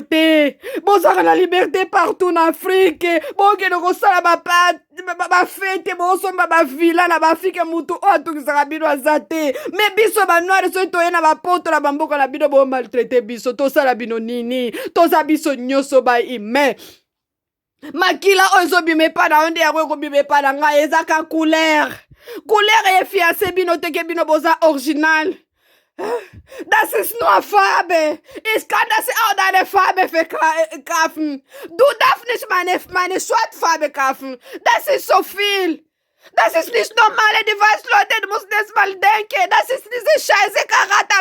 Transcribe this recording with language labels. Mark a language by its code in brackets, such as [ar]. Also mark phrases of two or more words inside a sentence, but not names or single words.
[fr] liberté partout [ln] na Afrique bokende kosala bafete bosomba bavila na bafike mutu oyo atukisaka bino aza te me biso banoire soki toye na bapoto na bamboka na bino bomaltraite biso tosala bino nini toza biso nyonso bahumain makila oyo ezobima epa na yo nde yango ekobima epa na ngai ezaka couleur efiance bino teke bino boza original. [de] Das ist nur Farbe. Ich kann das auch deine Farbe kaufen. Du darfst nicht meine Schwarzfarbe kaufen. Das ist so viel. Das ist nicht normal. Die weißen Leute, du musst das mal denken. Das ist diese scheiße Charakter.